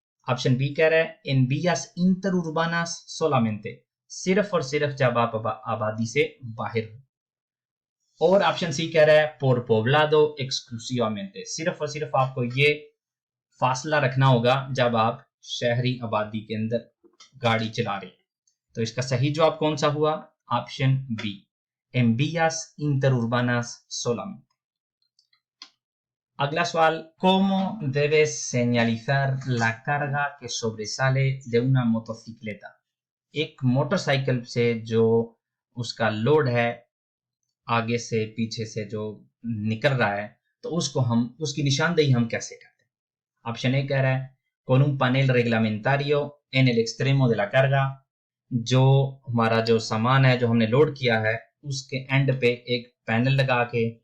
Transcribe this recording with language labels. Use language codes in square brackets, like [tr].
[hi] Option B कह रहा है [es] en vías interurbanas solamente, [hi] सिर्फ और सिर्फ जब आप आबादी से बाहर हो। और ऑप्शन सी कह रहा है [es] por poblado exclusivamente, [hi] सिर्फ और सिर्फ आपको ये फासला रखना होगा जब आप शहरी आबादी के अंदर गाड़ी चला रहे हैं। तो इसका सही जवाब कौन सा हुआ? Option B [es] en vías interurbanas solamente। [hi] अगला सवाल, [es] ¿cómo debes señalizar la carga que sobresale de una motocicleta? [hi] एक मोटरसाइकिल से जो उसका लोड है आगे से पीछे से जो निकल रहा है, तो उसको हम उसकी निशानदेही हम कैसे करते हैं? ऑप्शन ए कह रहा है [es] con un panel reglamentario en el extremo de la carga, [hi] जो हमारा जो सामान है जो हमने लोड किया है उसके एंड पे एक पैनल लगा के।